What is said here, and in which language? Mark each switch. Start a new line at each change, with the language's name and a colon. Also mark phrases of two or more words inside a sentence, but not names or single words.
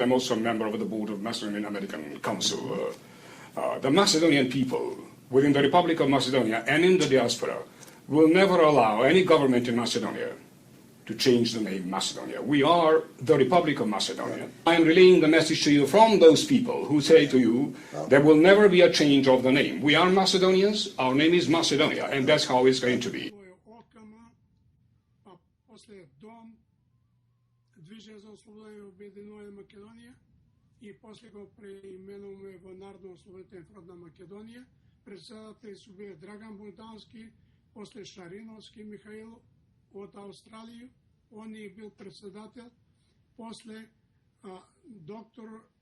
English: I'm also a member of the Board of Macedonian American Council. The Macedonian people within the Republic of Macedonia and in the diaspora will never allow any government in Macedonia to change the name Macedonia. We are the Republic of Macedonia. I am relaying the message to you from those people who say to you, there will never be a change of the name. We are Macedonians, our name is Macedonia, and that's how it's going to be.
Macedonian: И после го преименуваме во Народно-ослободителен фронт на Македонија. Председатели су биле Драган Богдански, после Шариновски Михаил од Австралија, он е бил председател, после доктор